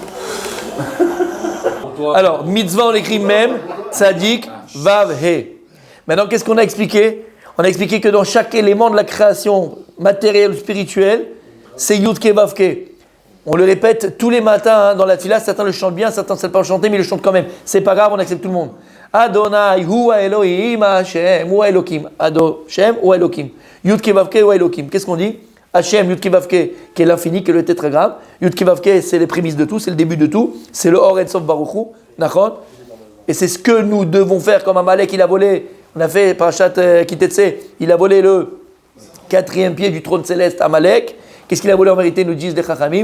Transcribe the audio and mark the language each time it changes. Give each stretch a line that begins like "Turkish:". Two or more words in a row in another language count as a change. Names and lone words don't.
French: Alors, mitzvah, on l'écrit même,
Hebrew: צדיק, וו, הא.
French: Maintenant, qu'est-ce qu'on a expliqué? On a expliqué que dans chaque élément de la création matérielle ou spirituelle, c'est
Hebrew: יוד קי ואו קי.
French: On le répète tous les matins hein, dans la tefila. Certains le chantent bien, certains ne savent pas le chanter, mais ils le chantent quand même. C'est pas grave, on accepte tout le monde.
Hebrew: אדוני, הוא אלוהים, השם, הוא אלוהים. השם, הוא אלוהים. יוד קי ואו קי, הוא אלוהים.
French: Qu'est-ce qu'on dit? Hashem,
Hebrew: יוד קי ואו קי,
French: qui est l'infini, qui est le tétragramme.
Hebrew: יוד קי ואו קי,
French: c'est les prémices de tout, c'est le début de tout. C'est le
Hebrew: אור סוף ברוך הוא.
French: D'accord? Et c'est ce que nous devons faire comme Amalek, il a volé. On a fait Parashat Kitetse, il a volé le 4e pied du trône céleste Amalek. Qu'est-ce qu'il a volé en vérité, nous disent les Chachamim?